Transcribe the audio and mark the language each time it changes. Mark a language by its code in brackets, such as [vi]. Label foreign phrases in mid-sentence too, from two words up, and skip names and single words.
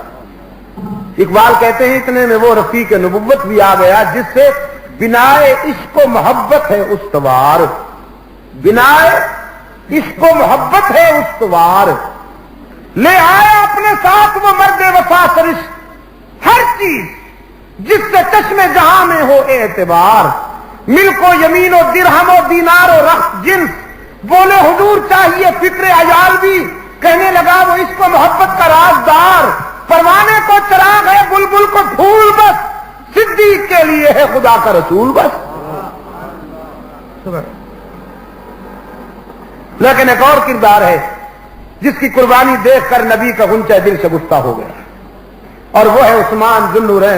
[ur] اقبال کہتے ہیں اتنے میں وہ رفیق نبوت بھی آ گیا جس سے بنائے عشق و محبت ہے استوار. بنائے عشق و محبت ہے استوار. لے آیا اپنے ساتھ وہ مرد وفا سرش ہر چیز جس سے چشم جہاں میں ہو اعتبار. ملک و یمین و درہم و دینار و رخت جنس بولے حضور چاہیے فکر عیال بھی. کہنے لگا وہ عشق و محبت کا رازدار. پروانے کو چراغ ہے بلبل کو پھول بس. صدیق کے لیے ہے خدا کا رسول بس. لیکن ایک اور کردار ہے جس کی قربانی دیکھ کر نبی کا غنچہ دل سے گفتہ ہو گیا، اور وہ ہے عثمان ذو النورین.